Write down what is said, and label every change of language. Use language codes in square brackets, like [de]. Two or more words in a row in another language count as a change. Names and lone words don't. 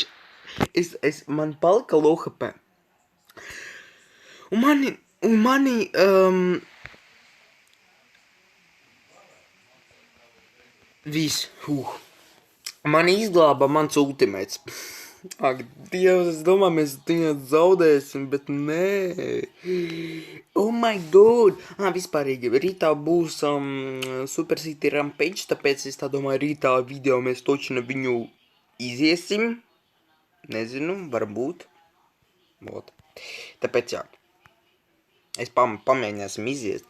[lv] Man palika [en] low HP. [lv] Un mani viss. Mani izglāba mans ultimates. Ak, Dievs, es domāju, mēs viņu zaudēsim, bet nē. [en] Oh my god. [lv] Vispārīgi, rītā būs Super City Rampage, tāpēc es tā domāju, rītā video mēs točina viņu iziesim. Nezinu, varbūt. Vot. Tāpēc jā. Es pamēģināsim iziet.